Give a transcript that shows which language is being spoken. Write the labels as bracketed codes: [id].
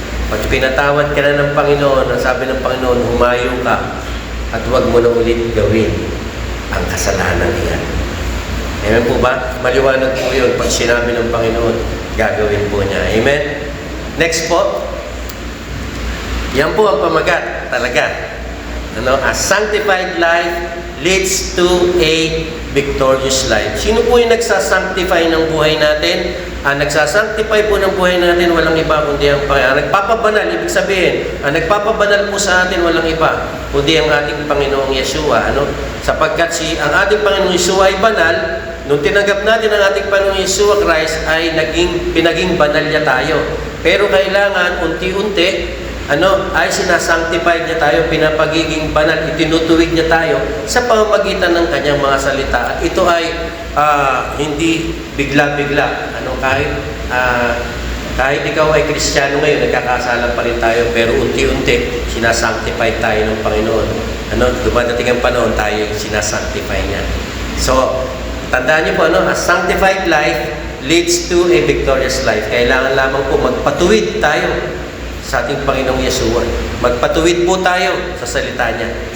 [tl] Pag pinatawad ka na ng Panginoon, ang sabi ng Panginoon, humayo ka at huwag mo na ulit gawin ang kasalanan iyan. Amen po ba? Maliwanag po yun. Pag sinabi ng Panginoon, gagawin po niya. Amen? Next po. Yan po ang pamagat talaga. [en] A sanctified life leads to a victorious life. [tl] Sino po yung nagsasanctify ng buhay natin? Ang nagsasanctify po ng buhay natin, walang iba kundi ang Panginoon. Nagpapabanal, ibig sabihin, ang nagpapabanal po sa atin, walang iba kundi ang ating Panginoong Yeshua. Sapagkat ang ating Panginoong Yeshua ay banal, nung tinanggap natin ang ating Panginoong Yeshua Christ, ay pinaging banal niya tayo. Pero kailangan, unti-unti, ay sinasanctify niya tayo, pinapagiging banal, itinutuwid niya tayo sa pamamagitan ng kanyang mga salita. At ito ay hindi bigla-bigla. Kahit Kahit ikaw ay Kristiyano ngayon, nagkakasala pa rin tayo, pero unti-unti, sinasanctify tayo ng Panginoon. Dumadating ang panahon, tayo sinasanctify niya. [en] So, [tl] tandaan niyo po, [en] a sanctified life leads to a victorious life. [tl] Kailangan lamang po magpatuwid tayo sa ating Panginoong Yeshua. Magpatuwid po tayo sa salita niya.